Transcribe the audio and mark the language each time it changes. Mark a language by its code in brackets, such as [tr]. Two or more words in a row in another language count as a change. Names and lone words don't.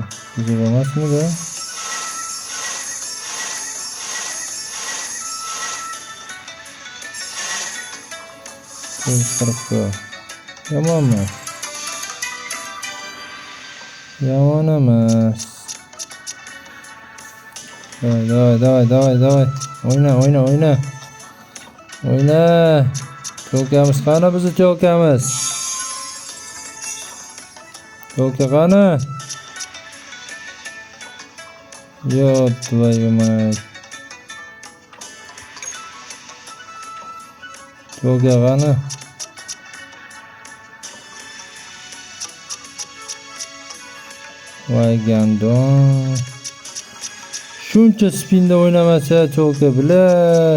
[uz] Bizi bo'lmasmi bu? Yomon emas. [ru] Давай. [uz] O'yna. Cho'kamiz qani bizni cho'kamiz? Cho'ka qani? [ru] Yo, твою мать. [uz] Cho'ka qani? Voy gandon. Shuncha spinda o'ynamasa cho'ka bilat.